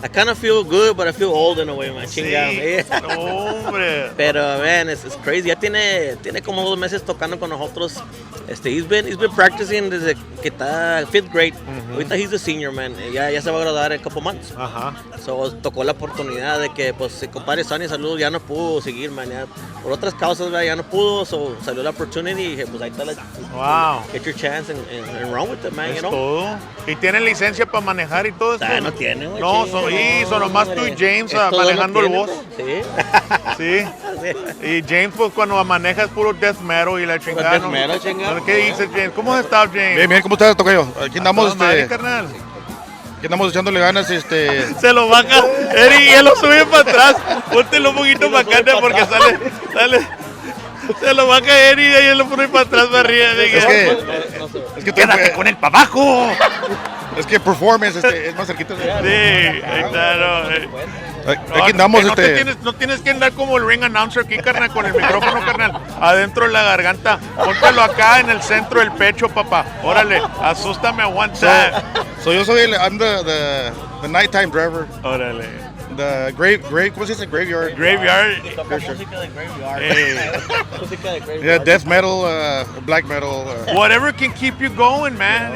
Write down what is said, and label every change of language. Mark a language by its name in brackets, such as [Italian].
[English] I kind of feel good, but I feel old in a way, man. [Spanish] No, hombre. Pero, [English] man, it's crazy. [Spanish] Ya tiene como 2 meses tocando con nosotros. [English] He's been practicing [Spanish] desde que está [English] 5th grade. Ahorita he's a senior, man. [Spanish] Ya se va a graduar en [English] a couple months. [Spanish] So, tocó la oportunidad de que, pues, si compadre Sonny Salud ya no pudo seguir, man. Por otras causas, ya no pudo. So, salió la opportunity y dije, pues, ahí está [English] get your chance and run with it, man. [Spanish] Es todo. ¿Y tienen licencia para manejar y todo eso? No tiene, güey. No, son nomás tú y James manejando el boss. Sí. Y James, pues, cuando maneja es puro death metal y la chingada. ¿Qué dices, James? ¿Cómo has estado, James? Bien, ¿cómo estás, tocayo? Aquí andamos, carnal. Aquí andamos echándole ganas, Se lo baja, Eri, y él lo sube para atrás. Póntelo un poquito para acá porque sale. Se lo baja Eri y él lo pone para atrás, para arriba. Es que quédate con él para abajo. Es que performance es más cerquita. Sí, ahí está, no. Aquí andamos, no tienes que andar como el ring announcer aquí, carnal, con el micrófono, carnal, adentro de la garganta. Póntelo acá en el centro del pecho, papá. Órale, asústame a [English] one time. So [Spanish] yo soy [English] I'm the nighttime driver. [Spanish] Órale. The ¿cómo se dice? Graveyard. [English] Graveyard. [Spanish] Música de graveyard. Música de graveyard. [English] Yeah, death metal, black metal. Whatever can keep you going, man.